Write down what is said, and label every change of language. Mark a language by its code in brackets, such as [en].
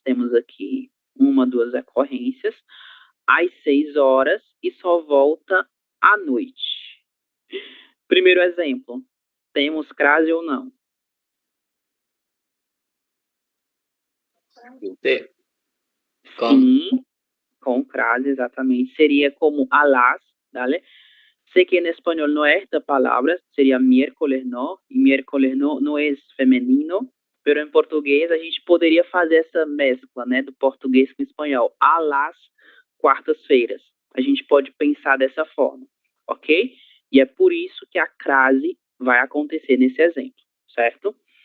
[pt] Temos aqui 1, 2 ocorrências. Às 6 horas e só volta à noite. Primeiro exemplo. Temos crase ou não? [es] Sí. [pt] Sim, com crase, exatamente. Seria como a las, ¿vale? [es] Sé que en español no es esta palabra, sería miércoles, ¿no? [pt] E miércoles não é feminino, pero em português a gente poderia fazer essa mescla, né, do português com o espanhol. A las quartas-feiras. A gente pode pensar dessa forma, ok? E é por isso que a crase vai acontecer nesse exemplo, certo?